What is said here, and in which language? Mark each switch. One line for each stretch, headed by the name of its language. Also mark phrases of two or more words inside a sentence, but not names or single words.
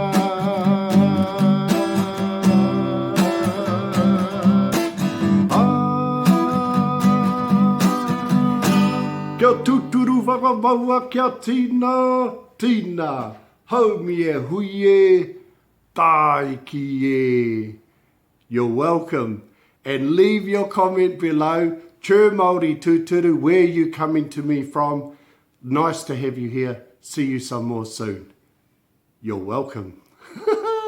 Māori: Kia tuturu whakamaua kia tina, tina, haumi e hui e, tai ki e.
English: You're welcome. And leave your comment below. Chur Māori Tūturu, where you coming to me from. Nice to have you here. See you some more soon. You're welcome.